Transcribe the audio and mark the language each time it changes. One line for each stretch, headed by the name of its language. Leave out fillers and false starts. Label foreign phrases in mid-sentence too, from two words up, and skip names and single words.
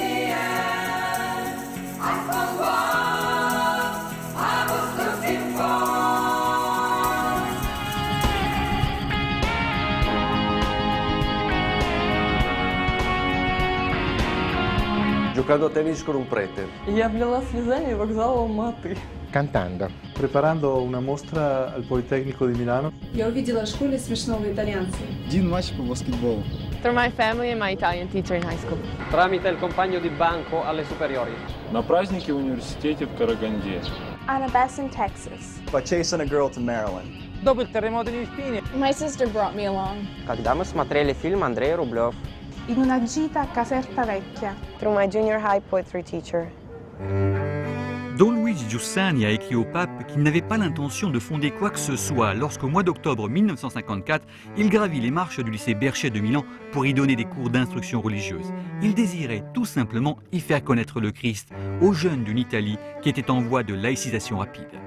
Italian: Giocando a tennis con un prete.
Russian: Я облила слезами вокзал Алматы.
Italian: Cantando. Preparando una mostra al Politecnico di Milano.
Russian: Я увидела в школе смешного итальянца. Один матч по баскетболу.
English: Through my family and my Italian teacher in high school.
Italian: Tramite il compagno di banco alle superiori.
Russian: На празднике в университете в Караганде.
English: On a bus in Texas. By chasing a girl to Maryland.
Italian: Dopo il terremoto di Irpini.
English: My sister brought me along.
Russian: Когда мы смотрели фильм Андрей Рублев.
Italian: In una gita a Caserta Vecchia.
English: Through my junior high poetry teacher.
French: Don Luigi Giussani a écrit au pape qu'il n'avait pas l'intention de fonder quoi que ce soit lorsqu'au mois d'octobre 1954, il gravit les marches du lycée Berchet de Milan pour y donner des cours d'instruction religieuse. Il désirait tout simplement y faire connaître le Christ aux jeunes d'une Italie qui était en voie de laïcisation rapide.